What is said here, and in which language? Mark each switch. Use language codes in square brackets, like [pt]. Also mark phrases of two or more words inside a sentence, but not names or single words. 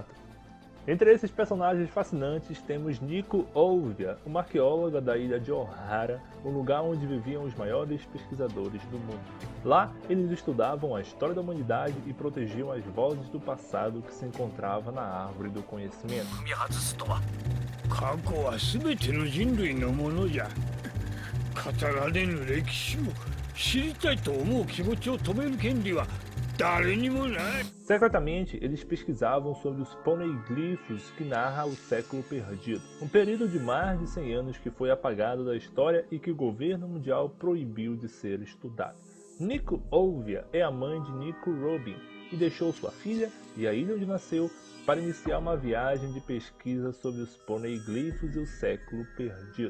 [pt] Entre esses personagens fascinantes temos Nico Overy, uma arqueóloga da ilha de Ohara, um lugar onde viviam os maiores pesquisadores do mundo. Lá, eles estudavam a história da humanidade e protegiam as vozes do passado que se encontrava na árvore do conhecimento. [ja] 過去は全ての人類のものじゃ。語られぬ歴史を知りたいと思う気持ちを止める権利は誰にもない。 [pt] Secretamente, eles pesquisavam sobre os poneglyphs que narra o século perdido, um período de mais de 100 anos que foi apagado da história e que o governo mundial proibiu de ser estudado. Nico Overy é a mãe de Nico Robin e deixou sua filha e a ilha onde nasceu para iniciar uma viagem de pesquisa sobre os poneglyphs e o século perdido.